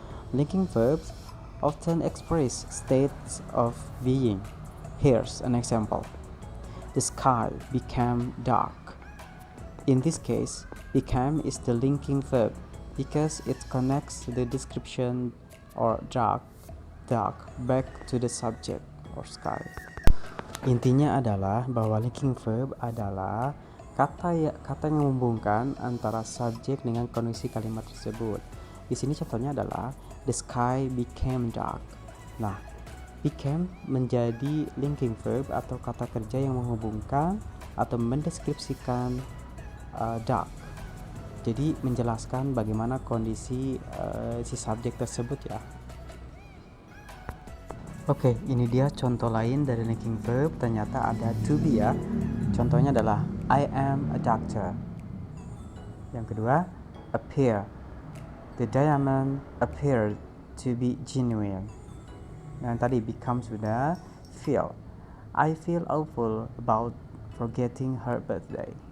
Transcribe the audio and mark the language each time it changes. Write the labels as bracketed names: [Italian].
[English] Linking verbs often express states of being. Here's an example. The sky became dark. In this case, became is the linking verb because it connects the description or dark back to the subject or sky. [Indonesian] Intinya adalah bahwa linking verb adalah kata yang menghubungkan antara subjek dengan kondisi kalimat tersebut. Di sini contohnya adalah [English] the sky became dark. [Indonesian] Nah, became menjadi linking verb atau kata kerja yang menghubungkan atau mendeskripsikan dark. Jadi menjelaskan bagaimana kondisi si subjek tersebut ya. Oke, ini dia contoh lain dari linking verb. Ternyata ada to be ya. Contohnya adalah [English] I am a doctor. [Indonesian] Yang kedua, appear. [English] The diamond appeared to be genuine. [Indonesian] Yang tadi become sudah. [English] Feel. I feel awful about forgetting her birthday.